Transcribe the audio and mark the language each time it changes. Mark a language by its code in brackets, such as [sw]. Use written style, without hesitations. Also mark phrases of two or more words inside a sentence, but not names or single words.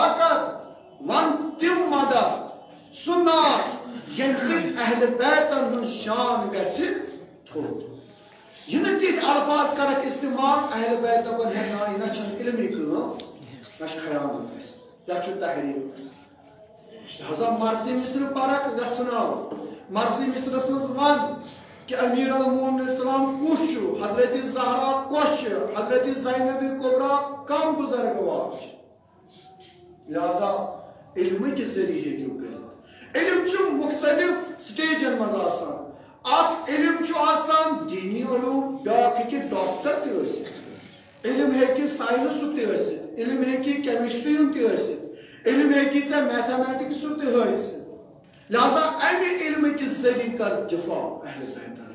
[ks] کر ون تِم مدح سُہ نعت ییٚمہِ سۭتۍ اہلِ بیتن ہٕنٛز شان گژھِ تھوٚد یہِ نہٕ تِتھۍ الفاظ کرکھ استعمال اہلِ بیت دپن ہے نا یہِ نہ چھنہٕ علمی کٲم نہ چھِ خیانت اَسہِ یا چھُ تحریٖف اَسہِ لہذا مرثی مصرِ پرکھ یژھناو مرثی مصرس منٛز ون کہ امیر المومنین السلام کُس چھُ حضرت زہرا کۄس چھِ حضرت زینب کبرا کم بُزرگوار چھِ لہذا علمہٕ کہِ ذٔریعہٕ ہیٚکِو کٔرِتھ علم چھُ مختلف سٹیجن منٛز آسان اکھ علم چھُ آسان دیٖنی علوم بیٛاکھ ہیٚکہِ ڈاکٹر تہِ ٲسِتھ علم ہیٚکہِ ساینسُک تہِ ٲسِتھ علم ہیٚکہِ کیمسٹری ہُنٛد تہِ ٲسِتھ علم ہیٚکہِ ژےٚ میتھامیٹکسُک تہِ ہٲوِتھ لہذا امہِ علمہٕ کہِ ذٔریعہٕ کر دِفاع اہلِ بیت